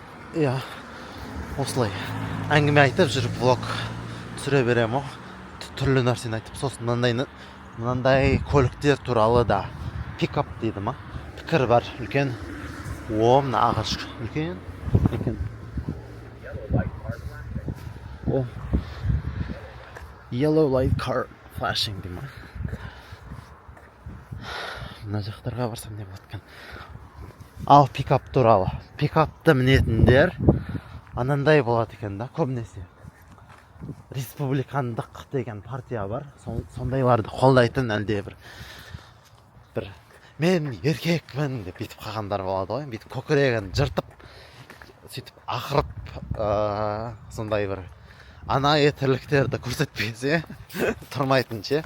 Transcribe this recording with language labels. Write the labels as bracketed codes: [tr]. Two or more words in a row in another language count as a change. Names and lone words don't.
[kk] иә осылай әңгіме айтып жүріп влог түсіре беремін ғой, түрлі нәрсені айтып. Сосын мынандай көліктер туралы да пикап дейді ма, пікір бар. Үлкен мына ағаш үлкен о [en] yellow light car flashing [kk] дейді ма. Мына жақтарға барсам не болады екен. Ал пикап туралы, пикапты мінетіндер анандай болады екен да, көбінесе республикандық деген партия бар, сондайларды қолдайтын әлде бір мен еркекпін деп бүйтіп қалғандар болады ғой, бүйтіп көкірегін жыртып сөйтіп ақырып сондай бір анайы тірліктерді көрсетпесе тұрмайтын ше.